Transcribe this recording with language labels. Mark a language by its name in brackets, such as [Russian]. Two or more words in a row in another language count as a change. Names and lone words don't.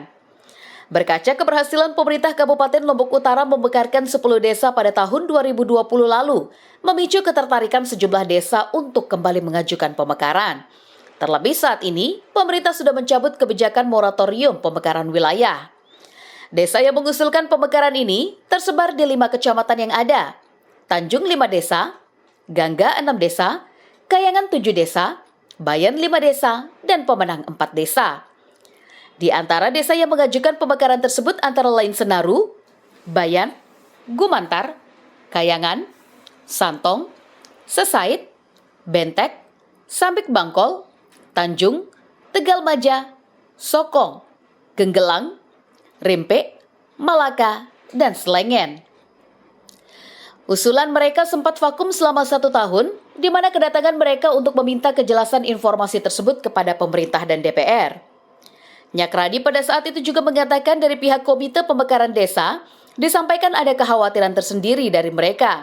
[Indonesian] Berkaca keberhasilan pemerintah Kabupaten Lombok Utara memekarkan 10 desa pada tahun 2020 lalu, memicu ketertarikan sejumlah desa untuk kembali mengajukan pemekaran. Terlebih saat ini, pemerintah sudah mencabut kebijakan moratorium pemekaran wilayah. Desa yang mengusulkan pemekaran ini tersebar di 5 kecamatan yang ada: Tanjung 5 desa, Gangga 6 desa, Kayangan 7 desa, Bayan 5 desa, dan Pemenang 4 desa. Di antara desa yang mengajukan pemekaran tersebut antara lain Senaru, Bayan, Gumantar, Kayangan, Santong, Sesait, Bentek, Sambik Bangkol, Tanjung, Tegal Maja, Sokong, Genggelang, Rimpe, Malaka, dan Selengen. Usulan mereka sempat vakum selama 1 tahun, di mana kedatangan mereka untuk meminta kejelasan informasi tersebut kepada pemerintah dan DPR. Nyakradi pada saat itu juga mengatakan dari pihak Komite Pemekaran Desa, disampaikan ada kekhawatiran tersendiri dari mereka.